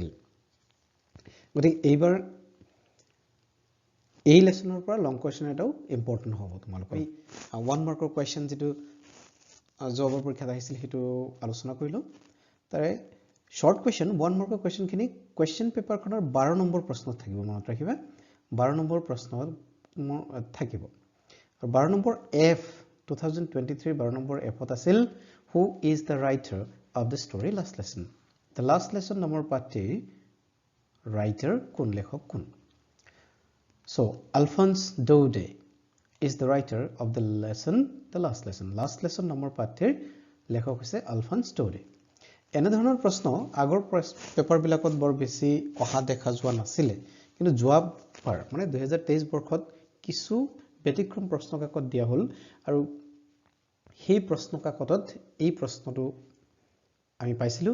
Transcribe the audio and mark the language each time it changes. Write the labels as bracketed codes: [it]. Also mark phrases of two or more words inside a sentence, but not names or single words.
[as] গতিকে এইবাৰ এই লেসনৰ পৰা [en] long question [as] এটাও ইম্পৰ্টেন্ট হ'ব তোমালোকৰ 1 [en] marks question [as] যেটো যোৱাবাৰ পৰীক্ষাত আহিছিল হেতু আলোচনা কৰিলো। তাৰে [en] short question [as] 1 [en] marks questions question paper [as] 12 নম্বৰ প্ৰশ্নত থাকিব মনত ৰাখিবা 12 নম্বৰ প্ৰশ্নত থাকিব আৰু 12 নম্বৰ এফ 2023 12 নম্বৰ এফত আছিল [en] who is the writer of the story last lesson the last lesson [as] নামৰ পাঠ্যৰ writer কোন লেখক কোন। [en] So Alphonse Daudet is the writer of the lesson the last lesson [as] নামৰ পাঠ্যৰ লেখক হৈছে [en] Alphonse Daudet। [as] এনে ধৰণৰ প্ৰশ্ন আগৰ পেপাৰ বিলাকত বৰ বেছি অহা দেখা যোৱা নাছিল কিন্তু যোৱাবাৰ মানে 2023 বৰ্ষত কিছু ব্যতিক্ৰম প্ৰশ্ন কাকত দিয়া হল আৰু সেই প্ৰশ্ন কাকতত এই প্ৰশ্নটো আমি পাইছিলো।